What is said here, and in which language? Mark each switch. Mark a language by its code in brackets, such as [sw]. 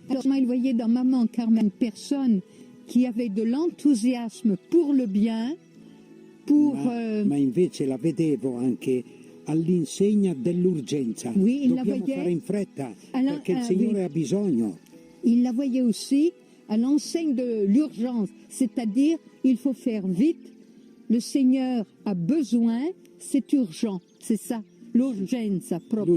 [fr] Alors, il voyait dans Maman Carmen une personne qui avait de l'enthousiasme pour le bien, [it] ma invece la vedevo anche all'insegna dell'urgenza. [fr] Oui, [it] dobbiamo fare in fretta perché il Signore ha bisogno. [fr] Il la voyait aussi à l'enseigne de l'urgence, c'est-à-dire il faut faire vite, le Seigneur a besoin, c'est urgent, c'est ça, [it] l'urgenza, proprio